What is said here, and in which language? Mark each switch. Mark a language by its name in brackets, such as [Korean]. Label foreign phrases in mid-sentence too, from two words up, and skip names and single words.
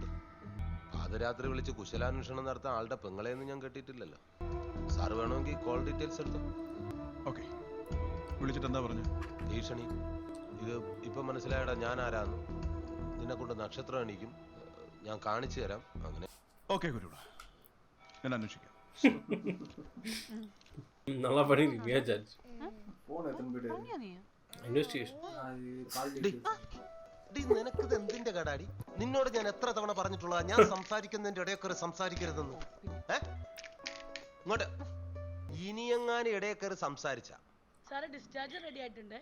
[Malayalam] പാതിരാത്രി വിളിച്ച് കുശലാന്വേഷണം നടത്താൻ ആളുടെ പെങ്ങളെയൊന്നും ഞാൻ കേട്ടിട്ടില്ലല്ലോ. സാറ് വേണമെങ്കിൽ [English] call details [Malayalam] എടുത്തു. ഓക്കെ, വിളിച്ചിട്ട് എന്താ പറഞ്ഞു? ഭീഷണി. ഇത് ഇപ്പം മനസ്സിലായടാ ഞാൻ ആരാന്ന്. നിന്നെ കൊണ്ട് നക്ഷത്രം എണീക്കും, ഞാൻ കാണിച്ചു തരാം. അങ്ങനെ ഓക്കെ ഗുരുട, ഞാൻ അന്വേഷിക്കാം. [Tamil] நல்லா பண்ணிருக்கீங்க ஜட்ஜ். போன் எத்தனை போயிட்டு [Malayalam] ഇൻവെസ്റ്റിഗേഷൻ. നിനക്കിത് എന്തിന്റെ കടാടി? നിന്നോട് ഞാൻ എത്ര തവണ പറഞ്ഞിട്ടുള്ളതാ ഞാൻ സംസാരിക്കുന്നതിന്റെ ഇടയൊക്കെ സംസാരിക്കരുതെന്ന്? ഇങ്ങോട്ട് ഇനിയെങ്ങാനും ഇടയൊക്കെ സംസാരിച്ച ഡിസ്ചാർജ് റെഡി ആയിട്ടുണ്ട്.